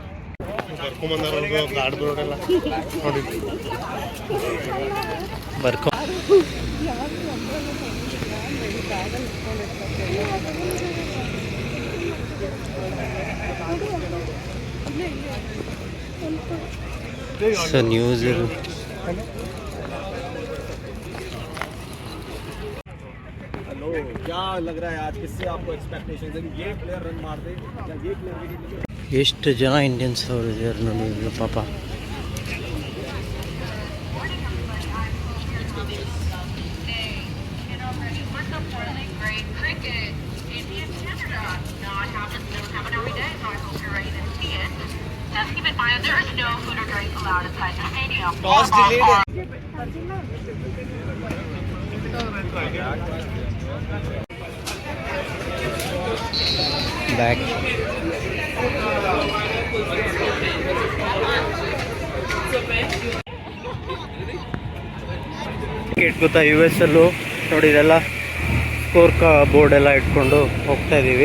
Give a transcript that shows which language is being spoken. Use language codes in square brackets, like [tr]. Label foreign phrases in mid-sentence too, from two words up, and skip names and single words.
[kn] ಬರ್ಕೊ. ಸೊ ನ್ಯೂಸ್ [hi] क्या लग रहा है आज, किससे आपको एक्सपेक्टेशन है? ये प्लेयर रन मार दे या ये प्लेयर? [kn] ಎಷ್ಟು ಜನ ಇಂಡಿಯನ್ಸ್ ಅವರು ಇದ್ದಾರೆ ನೋಡಿ ಪಾಪ. [en] Just keep in mind there is no food or drink allowed inside the stadium. Toss delayed. [kn] ಬ್ಯಾಕ್. ಟಿಕೆಟ್ ಗೊತ್ತಾ ಯು ಎಸ್ ಅಲ್ಲೂ ನೋಡಿ, ಇದೆಲ್ಲ [en] score board [kn] ಎಲ್ಲ ಇಟ್ಕೊಂಡು ಹೋಗ್ತಾ ಇದ್ದೀವಿ.